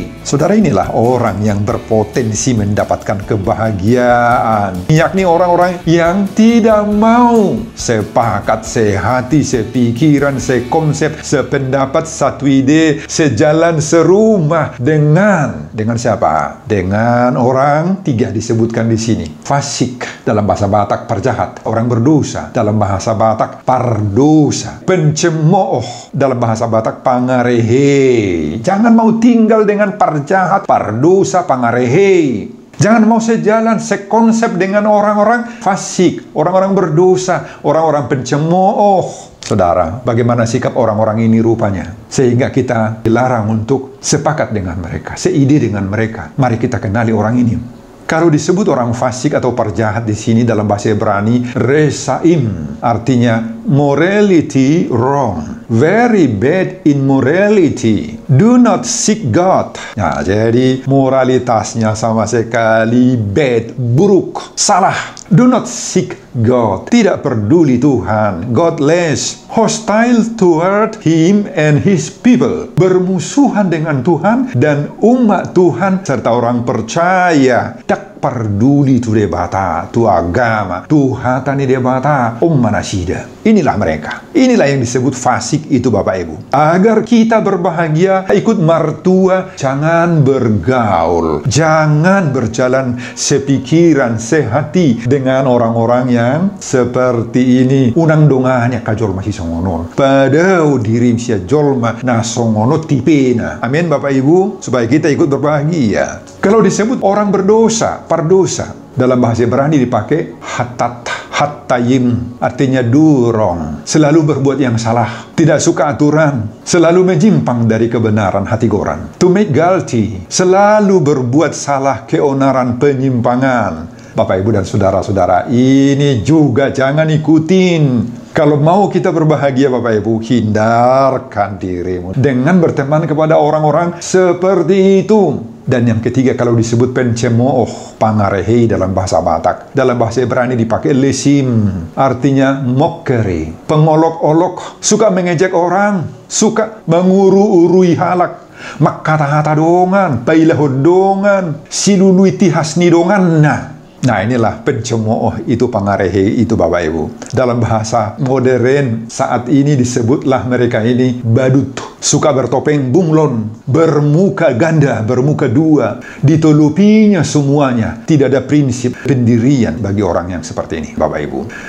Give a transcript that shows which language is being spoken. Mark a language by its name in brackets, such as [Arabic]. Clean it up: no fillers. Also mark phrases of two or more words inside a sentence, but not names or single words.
[Indonesian] Saudara, inilah orang yang berpotensi mendapatkan kebahagiaan, yakni orang-orang yang tidak mau sepakat, sehati, sepikiran, sekonsep, sependapat, satu ide, sejalan, serumah dengan siapa? Dengan orang tiga disebutkan di sini. Fasik dalam bahasa Batak, parjahat, orang berdosa dalam bahasa Batak, pardosa, pencemooh dalam bahasa Batak, pangarehe. Jangan mau tinggal dengan [Batak Toba] parjahat, pardosa, pangarehe. [Indonesian] Jangan mau sejalan, sekonsep dengan orang-orang fasik, orang-orang berdosa, orang-orang pencemooh. Saudara, bagaimana sikap orang-orang ini rupanya? Sehingga kita dilarang untuk sepakat dengan mereka, seide dengan mereka. Mari kita kenali orang ini. Kalau disebut orang fasik atau parjahat di sini dalam bahasa Ibrani, resaim, artinya [English] morality wrong, very bad in morality, do not seek God. [Indonesian] Nah, jadi moralitasnya sama sekali bad, buruk, salah. [English] Do not seek God, [Indonesian] tidak peduli Tuhan, [English] godless, hostile toward Him and His people, [Indonesian] bermusuhan dengan Tuhan dan umat Tuhan serta orang percaya. Tak peduli [Batak Toba] tu debata, tu agama, tu hatani debata, manasida. [Indonesian] Inilah mereka. Inilah yang disebut fasik itu, Bapak Ibu. Agar kita berbahagia, ikut martua, jangan bergaul, jangan berjalan sepikiran, sehati dengan orang-orang yang seperti ini. [Batak Toba] Unang donganya kajol masih songonon. Padahal diri sia jolma na songono tipena. [Indonesian] Amin, Bapak Ibu, supaya kita ikut berbahagia. Kalau disebut orang berdosa, pardosa, dalam bahasa Ibrani dipakai hattayim, artinya durong, selalu berbuat yang salah, tidak suka aturan, selalu menyimpang dari kebenaran, hati goran. [English] To make guilty, [Indonesian] selalu berbuat salah, keonaran, penyimpangan. Bapak, Ibu, dan saudara-saudara, ini juga jangan ikutin. Kalau mau kita berbahagia, Bapak Ibu, hindarkan dirimu dengan berteman kepada orang-orang seperti itu. Dan yang ketiga, kalau disebut pencemooh, pangarehe dalam bahasa Batak, dalam bahasa Ibrani dipakai lesim, artinya mockery, pengolok-olok, suka mengejek orang, suka [Batak Toba] menguru-urui halak, makata-hata dongan, pailahod dongan, siluluiti hasni dongan. [Indonesian] Nah, inilah pencemooh itu, pangarehe itu, Bapak Ibu. Dalam bahasa modern saat ini disebutlah mereka ini badut, suka bertopeng bunglon, bermuka ganda, bermuka dua, ditulupinya semuanya. Tidak ada prinsip pendirian bagi orang yang seperti ini, Bapak Ibu.